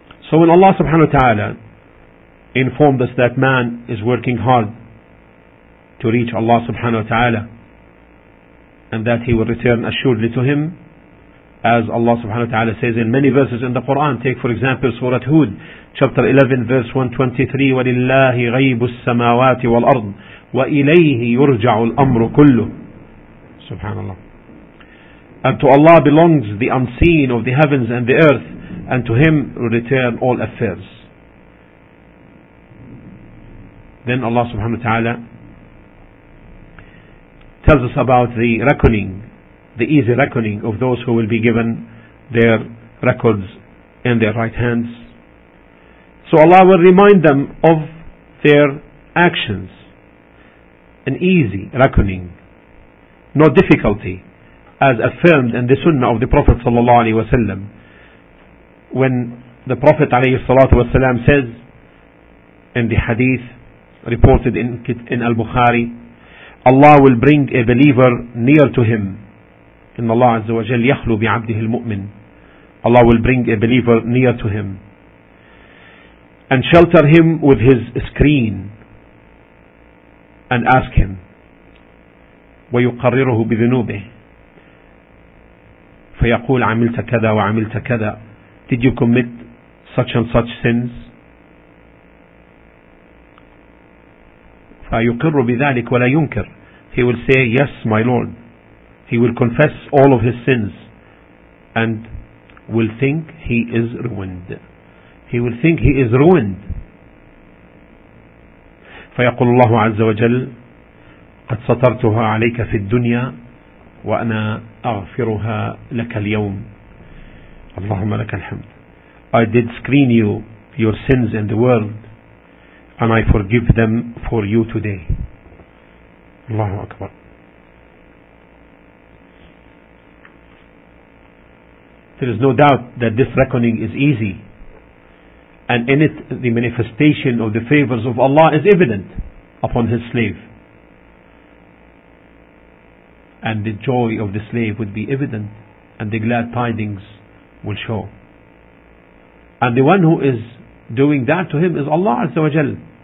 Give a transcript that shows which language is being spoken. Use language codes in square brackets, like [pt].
[en] So when Allah subhanahu wa ta'ala informed us that man is working hard to reach Allah subhanahu wa ta'ala, and that he will return assuredly to him, as Allah subhanahu wa ta'ala says in many verses in the Quran. Take for example Surah Hud, chapter 11, verse 123, [ar] وَلِلَّهِ غَيْبُ السَّمَاوَاتِ وَالْأَرْضِ وَإِلَيْهِ يُرْجَعُ الْأَمْرُ كُلُّهُ. Subhanallah. [en] And to Allah belongs the unseen of the heavens and the earth, and to Him return all affairs. Then Allah subhanahu wa ta'ala tells us about the reckoning, the easy reckoning of those who will be given their records in their right hands. So Allah will remind them of their actions. An easy reckoning, no difficulty, as affirmed in the sunnah of the Prophet sallallahu alaihi wasallam, when the Prophet alayhi salatu wasallam says in the hadith reported in al-Bukhari, Allah will bring a believer near to him. [ar] إن الله عز وجل يخلو بعبده المؤمن. [en] Allah will bring a believer near to him and shelter him with his screen and ask him, [ar] ويقرره بذنوبه فيقول عملت كذا وعملت كذا, [en] did you commit such and such sins, [ar] فيقر بذلك ولا ينكر, [en] he will say yes my lord, he will confess all of his sins and will think he is ruined. He will think he is ruined. [ar] فيقول الله عز وجل قد سترتها عليك في الدنيا وأنا أغفرها لك اليوم. اللهم لك الحمد. [en] I did screen you your sins in the world and I forgive them for you today. [ar] الله أكبر. [en] There is no doubt that this reckoning is easy, and in it the manifestation of the favors of Allah is evident upon his slave, and the joy of the slave would be evident, and the glad tidings will show, and the one who is doing that to him is Allah Azza wa Jal.